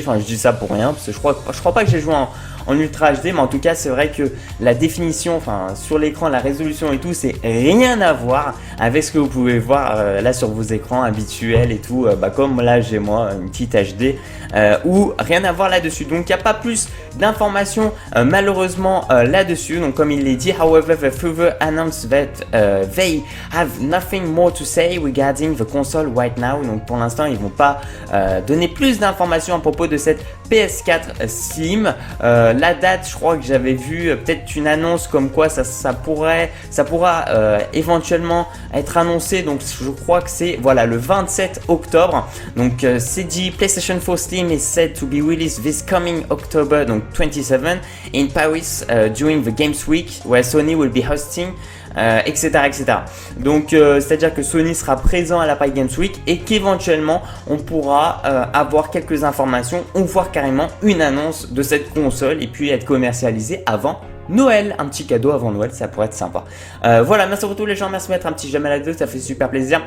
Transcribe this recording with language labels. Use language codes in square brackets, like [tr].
[fr] Enfin, je dis ça pour rien parce que je crois pas que j'ai joué en Ultra HD, mais en tout cas c'est vrai que la définition, enfin sur l'écran, la résolution et tout, c'est rien à voir avec ce que vous pouvez voir là sur vos écrans habituels et tout, comme là j'ai moi une petite HD ou rien à voir là-dessus. Donc il n'y a pas plus d'informations malheureusement là-dessus. Donc comme il l'est dit, [en] however the further announced that they have nothing more to say regarding the console right now. [fr] Donc pour l'instant ils vont pas donner plus d'informations à propos de cette PS4 Slim. La date, je crois que j'avais vu peut-être une annonce comme quoi ça pourra éventuellement être annoncé. Donc je crois que c'est voilà le 27 octobre. Donc c'est dit, [en] PlayStation 4 Slim is said to be released this coming October, donc 27 in Paris during the Games Week where Sony will be hosting. [fr] Etc. Donc c'est-à-dire que Sony sera présent à la Paris Games Week et qu'éventuellement on pourra avoir quelques informations ou voir carrément une annonce de cette console et puis être commercialisée avant Noël. Un petit cadeau avant Noël, ça pourrait être sympa. Voilà, merci pour tous les gens, merci de mettre un petit j'aime à la vidéo, ça fait super plaisir.